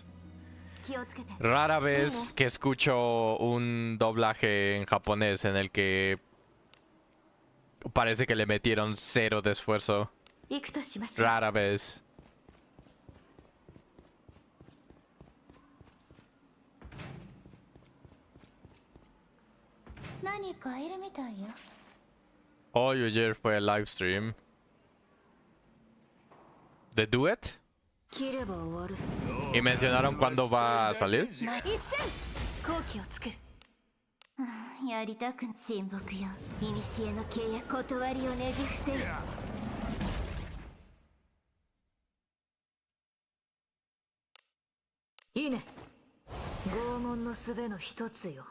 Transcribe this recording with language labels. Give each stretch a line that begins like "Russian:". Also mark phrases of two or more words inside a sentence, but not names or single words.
Spanish: Rara vez que escucho un doblaje en japonés en el que parece que le metieron cero de esfuerzo. Rara vez. Hoy o ayer fue el live stream. ¿The Duet? ¿Y mencionaron cuándo va a salir?
Japanese: やりたく沈黙よ。古の契約断りをねじ伏せよ。いいね。拷問の術の一つよ。